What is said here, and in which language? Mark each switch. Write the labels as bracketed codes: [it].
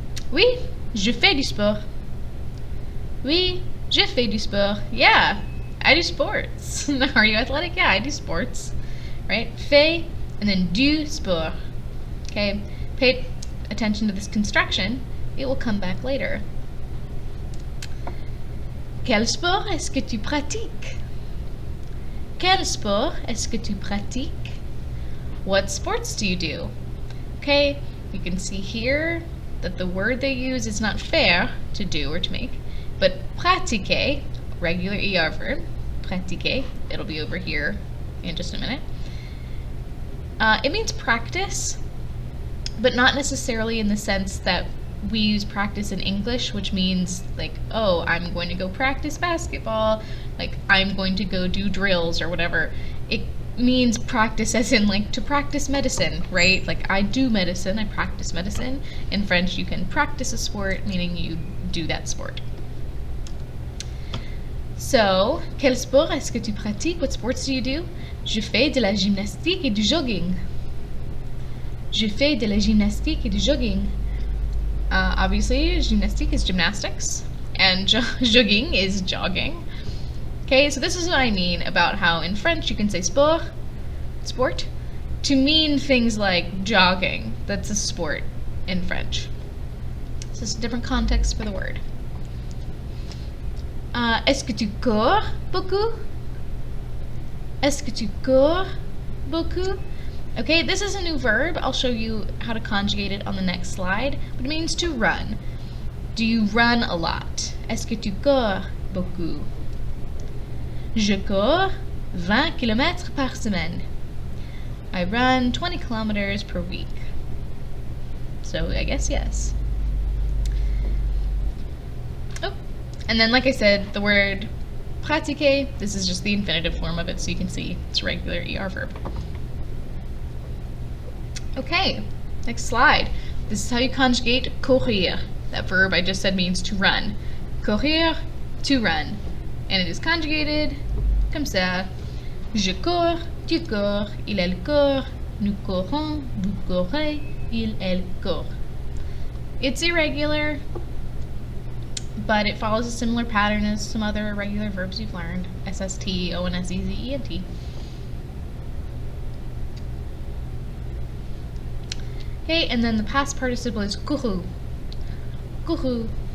[fr] Oui, je fais du sport. Oui, je fais du sport. [en] Yeah, I do sports. Are you athletic? Yeah, I do sports. Right? [fr] Fais, [en] and then [fr] du sport. [en] Okay, pay attention to this construction. It will come back later. [fr] Quel sport est-ce que tu pratiques? Quel sport est-ce que tu pratiques? [en] What sports do you do? Okay, you can see here that the word they use is not faire, to do or to make, but pratiquer, regular ER verb, pratiquer, it'll be over here in just a minute. It means practice, but not necessarily in the sense that we use practice in English, which means like, oh, I'm going to go practice basketball, like I'm going to go do drills or whatever. It means practice as in like to practice medicine, right? Like I do medicine, I practice medicine. In French, you can practice a sport, meaning you do that sport. So, [fr] quel sport est-ce que tu pratiques? [en] What sports do you do? [fr] Je fais de la gymnastique et du jogging. Je fais de la gymnastique et du jogging. [en] Obviously, gymnastique is gymnastics, and jogging is jogging. Okay, so this is what I mean about how in French you can say sport, to mean things like jogging. That's a sport in French. So it's a different context for the word. [fr] Est-ce que tu cours beaucoup? Est-ce que tu cours beaucoup? [en] Okay, this is a new verb. I'll show you how to conjugate it on the next slide, but it means to run. Do you run a lot? [fr] Est-ce que tu cours beaucoup? Je cours 20 km par semaine. [en] I run 20 kilometers per week. So I guess yes. Oh, and then like I said, the word pratiquer, this is just the infinitive form of it, so you can see it's a regular ER verb. Okay, next slide. This is how you conjugate courir. That verb I just said means to run. Courir, to run. And it is conjugated [fr] comme ça. Je cours, tu cours, il elle court, nous courons, vous courez, il elle court. [en] It's irregular, but it follows a similar pattern as some other irregular verbs you've learned. SST, ONSEZ, ENT. Okay, and then the past participle is couru. Couru.